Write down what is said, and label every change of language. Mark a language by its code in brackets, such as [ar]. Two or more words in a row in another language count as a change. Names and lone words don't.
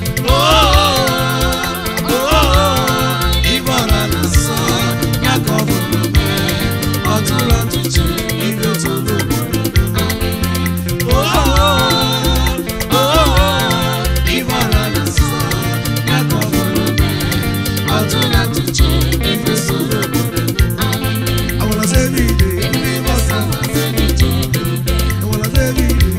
[ig] Oh, oh, oh, ibo ọra na-asọ, ya ka ọ bụrụ mee. Ọtụla tụje, ibo tụrụ. Oh, oh, oh, ibo ọra na-asọ, ya ka ọ bụrụ mee. Ọtụla tụje, ibo tụrụ. [en] I wanna say, "Baby, baby, what's up?" Awala David,